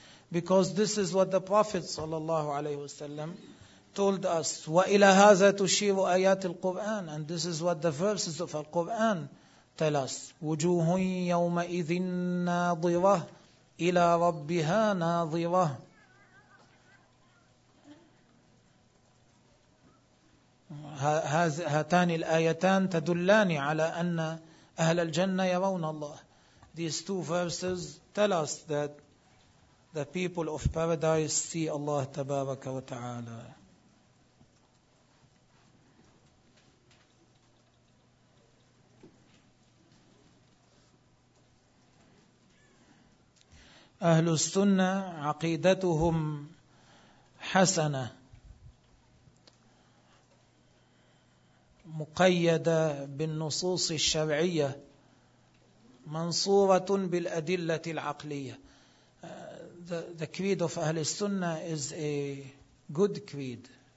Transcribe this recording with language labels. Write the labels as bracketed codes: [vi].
[en] Because this is what the Prophet صلى الله عليه وسلم told us. [ar] وإلى هذا تشير آيات القرآن. [en] And this is what the verses of the Quran tell us. [ar] وجوه يومئذ ناظرة إلى ربها ناظرة. هاتان الآيتان تدلان على أن أهل الجنة يرون الله. [en] These two verses tell us that the people of paradise see Allah تبارك وتعالى. [ar] أهل السنة عقيدتهم حسنة مقيدة بالنصوص الشرعية منصورة بالأدلة العقلية. [en] The creed of أهل السنة is a good creed.